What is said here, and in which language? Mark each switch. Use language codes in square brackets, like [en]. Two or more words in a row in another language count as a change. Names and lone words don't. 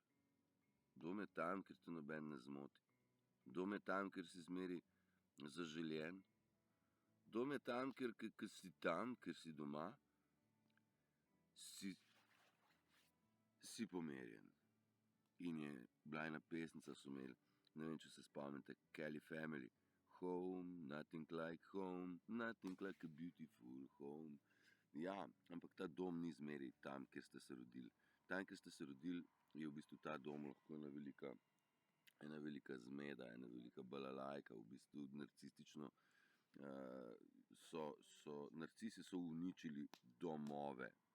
[sl] Dom je tam, kjer te noben ne zmoti. Dom je tam, kjer si zmeri zaželjen. Dom je tam, kjer si tam, kjer si doma, si pomirjen. In je bila ena pesnica, so imeli, ne vem, če se spomnite, Kelly Family. [en] Home, nothing like home, nothing like a beautiful home. [sl] Ja, ampak ta dom ni zmeri tam, kjer ste se rodili. Tam, kjer ste se rodili, je v bistvu ta dom lahko ena velika zmeda, ena velika balalajka, v bistvu narcistično. Narcisi so uničili domove.